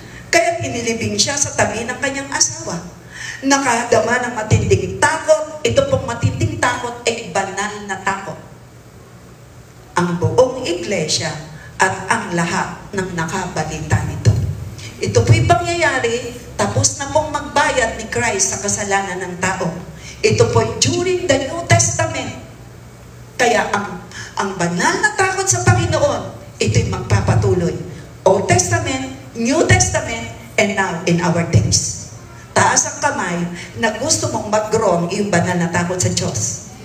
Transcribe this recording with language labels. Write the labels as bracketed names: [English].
[Filipino] Kaya inilibing siya sa tabi ng kanyang asawa. Nakadama ng matinding takot. Ito pong matinding takot ay banal na takot. Ang buong iglesia at ang lahat ng nakabalita nito. Ito po'y pangyayari, tapos na pong magbayad ni Christ sa kasalanan ng tao. Ito po'y during the New Testament. Kaya ang banal na takot sa Panginoon, ito'y magpapatuloy. [English] Old Testament, New Testament, and now in our days. [Filipino] Taas ang kamay na gusto mong mag-grow yung banal na takot sa Diyos.